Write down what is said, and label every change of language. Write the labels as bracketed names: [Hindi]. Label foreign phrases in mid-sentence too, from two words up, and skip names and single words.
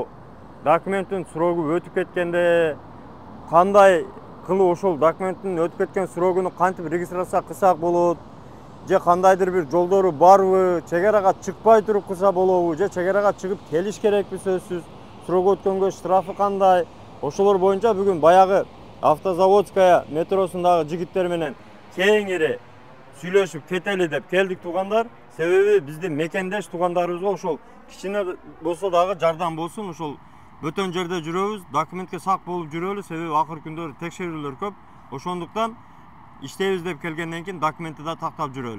[Uzbek] dokumentin so'rovi o'tib ketganda qanday qilib oşol dokumentin o'tib ketgan so'rovini qanday registratsiya qilsak bo'ladi, je qandaydir bir yo'ldori bormi, chegaraga chiqmay turib qilsa bo'ladi, je chegaraga chiqib kelish kerakmi so'zsiz, so'rov o'tganga shtrafi qanday, oşolar bo'yicha bugun bayag'i Avtozavodskaya metrosundagi jigitlar bilan keyingi [Kyrgyz] сөйлөшүп кетели деп келдик туугандар. Себеби биздин мекендеш туугандарыбызга ошол кичине болсо дагы жардам болсун, ошол бөтөн жерде жүрөбүз, документке сак болуп жүрөлү, себеби акыркы күндөрү текшерүүлөр көп. Ошондуктан иштейбиз деп келгенден кийин документти да тактап жүрөлү.